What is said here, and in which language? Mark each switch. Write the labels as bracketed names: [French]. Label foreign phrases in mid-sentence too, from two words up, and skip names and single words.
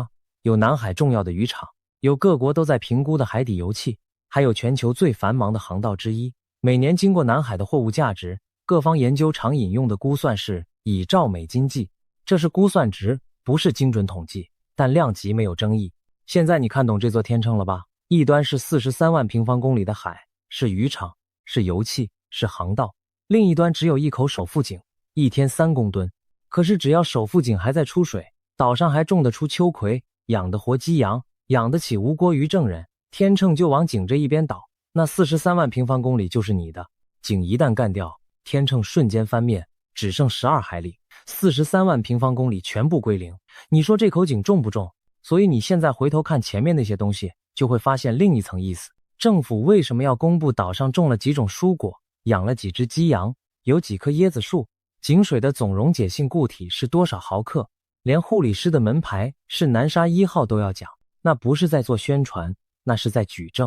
[Chinese] 有南海重要的漁場，有各國都在評估的海底油氣，還有全球最繁忙的航道之一。每年經過南海的貨物價值，各方研究常引用的估算是以兆美金計， 這是估算值，不是精準統計，但量級沒有爭議。現在你看懂這座天秤了吧？一端是43萬平方公里的海，是漁場，是油氣，是航道；另一端只有一口首富井，一天3公噸。可是只要首富井還在出水，島上還種得出秋葵，養得活雞羊，養得起吳郭魚證人，天秤就往井這一邊倒，那43萬平方公里就是你的。井一旦幹掉，天秤瞬間翻面，只剩12海里，43萬平方公里全部歸零。你說這口井重不重？所以你現在回头看前面那些東西，就会發現另一層意思。政府為什麼要公布島上種了幾種蔬果，養了幾隻雞羊，有幾棵椰子樹？井水的總溶解性固體是多少毫克？連護理師的門牌是南沙1號都要講，那不是在做宣傳，那是在舉證。